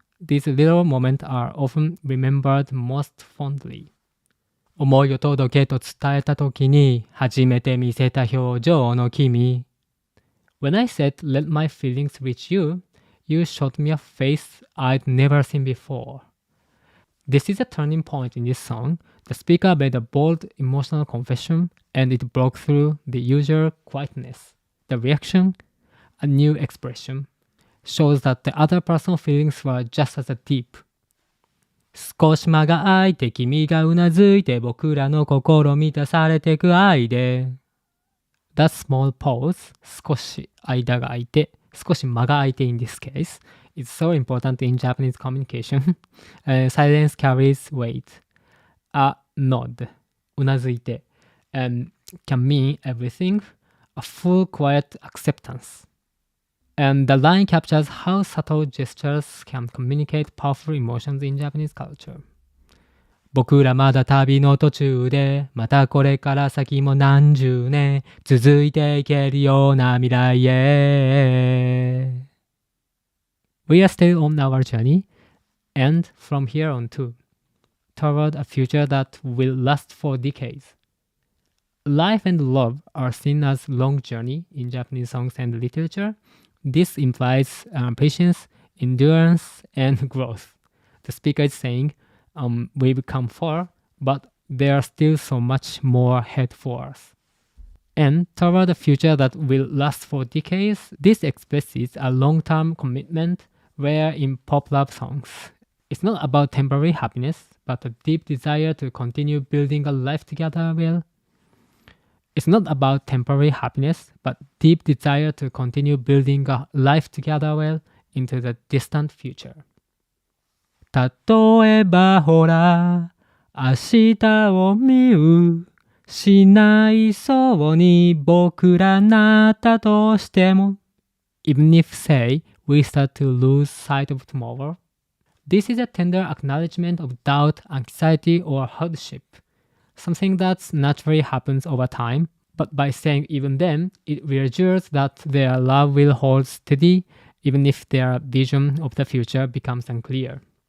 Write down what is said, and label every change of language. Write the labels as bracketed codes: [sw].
[en] These little moments are often remembered most fondly. [ja] 思いを届けと伝えたときに初めて見せた表情の君。 [en] When I said let my feelings reach you, you showed me a face I'd never seen before. This is a turning point in this song. The speaker made a bold emotional confession and it broke through the usual quietness. The reaction, a new expression, shows that the other person's feelings were just as deep. [ja] 少し間が空いて君がうなずいて僕らの心満たされてく愛で [en] That small pause [ja] 少し間が空いて少し間が空いて [en] in this case is so important in Japanese communication. Silence carries weight. A nod うなずいて can mean everything. A full quiet acceptance. And the line captures how subtle gestures can communicate powerful emotions in Japanese culture. [ja] 僕らまだ旅の途中で、またこれから先も何十年続いていけるような未来へ。 [en] We are still on our journey, and from here on too, toward a future that will last for decades. Life and love are seen as long journey in Japanese songs and literature. This implies patience, endurance, and growth. The speaker is saying, we've come far, but there's still so much more ahead for us. And toward a future that will last for decades, this expresses a long-term commitment rare in pop love songs. It's not about temporary happiness, but a deep desire to continue building a life together well. It's not about temporary happiness, but deep desire to continue building a life together well into the distant future. [ja] 例えばほら、明日を見うしないそうに僕らなったとしても [en] Even if say we start to lose sight of tomorrow. This is a tender acknowledgement of doubt, anxiety, or hardship. Something that naturally happens over time, but by saying even then, it reassures that their love will hold steady even if their vision of the future becomes unclear.